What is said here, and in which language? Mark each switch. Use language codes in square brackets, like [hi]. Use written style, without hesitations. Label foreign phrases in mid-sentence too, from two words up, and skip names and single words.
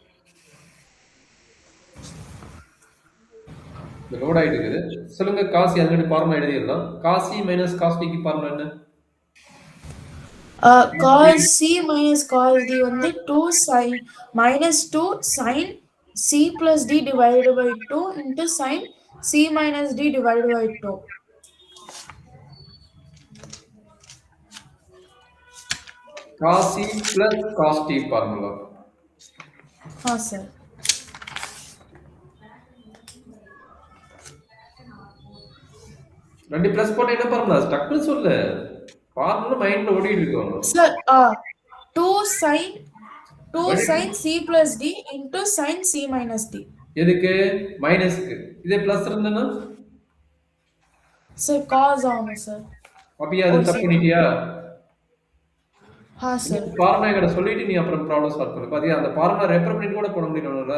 [ta] இது லோட் ஆயிட்டு இருக்குது. சொல்லுங்க [en] cos c already formula [ta] எழுதிடலாம். [en] cos c minus cos t [ta] க்கு ஃபார்முலா என்ன? [en] cos c minus cos d வந்து 2 sin minus 2 sin c plus d divided by 2 into sin c minus d divided by 2. cos c plus cos t formula. [ta] சார். 2 பிளஸ் போட்டா என்ன ஃபார்முலா? டக்குன்னு சொல்லு. [en] formula mind [ta] ஓடிட்டு இருக்கும். [en] சார் 2 sin 2 sin c plus d into sin c minus d. [ta] எதுக்கு? மைனஸ்க்கு. இதே பிளஸ் இருந்ததுன்னா? சார் cos ஆகணும் சார். அப்படியே அது தப்பு பண்ணிட்டியா? சார். ஃபார்முலா என்கிட்ட சொல்லிட்டு நீ அப்புறம் [en] problem solve [ta] பண்ணு. பாத்தியா அந்த [en] formula refer [ta] பண்ணிட்டு கூட போட முடியணும்ல.